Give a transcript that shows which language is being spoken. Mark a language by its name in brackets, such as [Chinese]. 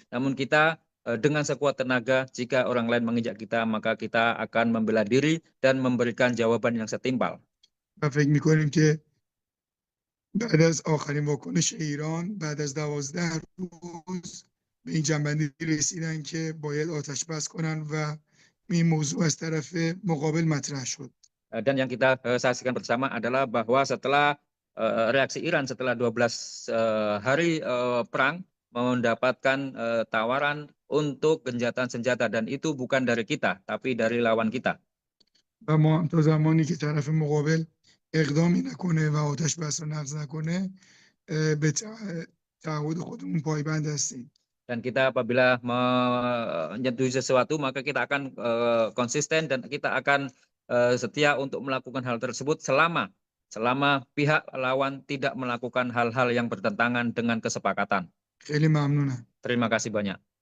[Indonesian] Namun kita dengan sekuat tenaga, jika orang lain menginjak kita, maka kita akan membela diri dan memberikan jawaban yang setimpal. [Persian] و فکر می‌کنیم که بعد از آخرین واکنش ایران بعد از 12 روز به این جنبندی رسیدن که باید آتش بس کنن و این موضوع از طرف مقابل مطرح شد. [Indonesian] Dan yang kita saksikan bersama adalah bahwa setelah reaksi Iran setelah 12 hari perang mendapatkan tawaran untuk gencatan senjata, dan itu bukan dari kita tapi dari lawan kita. [Persian] و ما تا زمانی که طرف مقابل اقدامی نکنه و آتش بس رو نقض نکنه به تعهد خودمون پایبند هستیم. [Indonesian] Dan kita apabila menyetujui sesuatu, maka kita akan konsisten dan kita akan setia untuk melakukan hal tersebut selama pihak lawan tidak melakukan hal-hal yang bertentangan dengan kesepakatan. [Persian] خیلی ممنونم. [Indonesian] Terima kasih banyak.